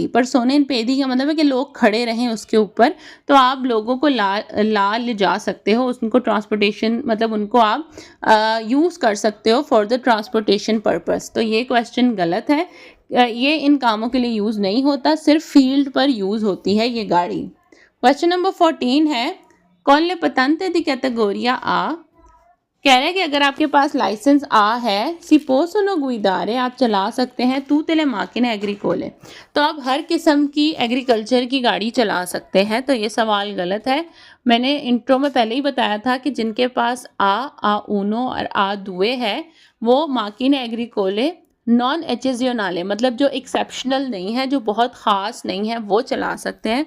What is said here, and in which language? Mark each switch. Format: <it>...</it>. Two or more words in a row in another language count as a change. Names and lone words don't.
<it>persone in piedi</it> <hi>का मतलब है कि लोग खड़े रहें उसके ऊपर, तो आप लोगों को ला ले जा सकते हो, उनको ट्रांसपोर्टेशन मतलब उनको आप यूज़ कर सकते हो</hi> <en>for the transportation purpose.</en> <hi>तो ये क्वेश्चन गलत है, ये इन कामों के लिए यूज़ नहीं होता, सिर्फ फील्ड पर यूज़ होती है ये गाड़ी। क्वेश्चन नंबर 14 है,</hi> <it>con le patente di categoria A,</it> <hi>कह रहे हैं कि अगर आपके पास लाइसेंस आ है,</hi> <it>si possono guidare,</it> <hi>आप चला सकते हैं</hi> <it>tutte le macchine agricole,</it> <hi>तो आप हर किस्म की एग्रीकल्चर की गाड़ी चला सकते हैं। तो ये सवाल गलत है। मैंने इंट्रो में पहले ही बताया था कि जिनके पास आ ऊनो और आ दुए है वो</hi> <it>macchine agricole non eccezionali,</it> <hi>मतलब जो एक्सेप्शनल नहीं है, जो बहुत ख़ास नहीं है, वो चला सकते हैं।</hi>